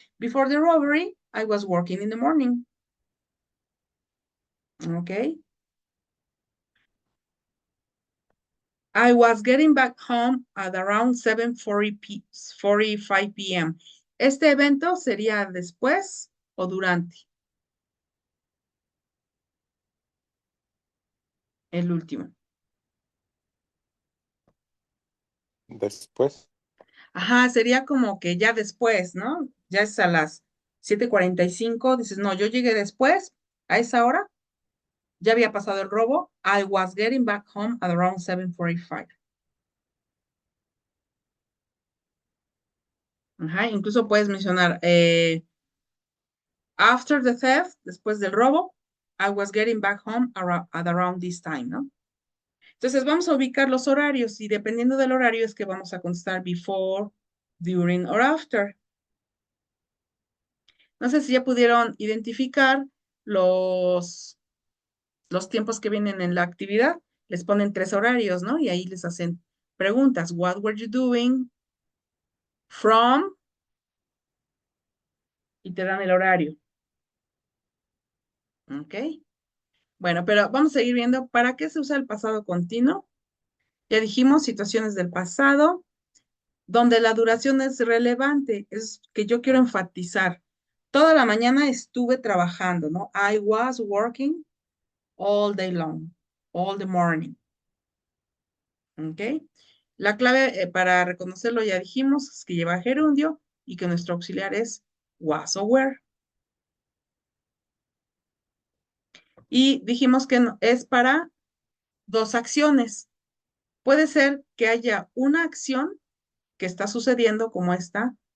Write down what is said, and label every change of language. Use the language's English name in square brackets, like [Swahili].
[English] Before the robbery, I was working in the morning. ¿Ok? I was getting back home at around 7:45 p.m. [Spanish] Este evento sería después o durante el último. Después. Ajá, sería como que ya después, ¿no? Ya es a las 7:45. Dices, no, yo llegué después, a esa hora, ya había pasado el robo. [English] I was getting back home at around 7:45. [Spanish] Ajá, incluso puedes mencionar, [English] after the theft, [Spanish] después del robo, [English] I was getting back home at around this time, ¿no? [Spanish] Entonces vamos a ubicar los horarios y dependiendo del horario es que vamos a contestar [English] before, during or after. [Spanish] No sé si ya pudieron identificar los, los tiempos que vienen en la actividad. Les ponen 3 horarios, ¿no? Y ahí les hacen preguntas. [English] What were you doing? From. [Spanish] Y te dan el horario. ¿Ok? Bueno, pero vamos a seguir viendo para qué se usa el pasado continuo. Ya dijimos situaciones del pasado donde la duración es relevante, es que yo quiero enfatizar. Toda la mañana estuve trabajando, ¿no? [English] I was working all day long, all the morning. ¿Ok? [Spanish] La clave para reconocerlo ya dijimos es que lleva gerundio y que nuestro auxiliar es was o were. Y dijimos que es para 2 acciones. Puede ser que haya una acción que está sucediendo como esta.